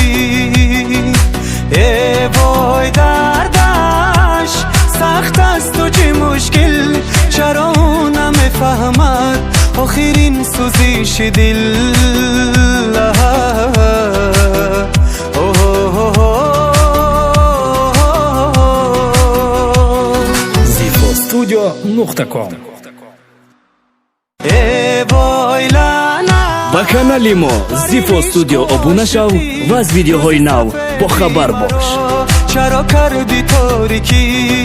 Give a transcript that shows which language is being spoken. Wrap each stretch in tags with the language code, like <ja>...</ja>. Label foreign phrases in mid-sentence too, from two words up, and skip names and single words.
<fa>ای وای دردش سخت است و چه مشکل، چرا او نمیفهمد آخرین سوزش دل. zifostudio.com</fa> <tg>ба канали мо Zifo Studio обуна шав ва аз видеоҳои нав бохабар бош.</tg> <fa>چرا کردی تاریکی.</fa>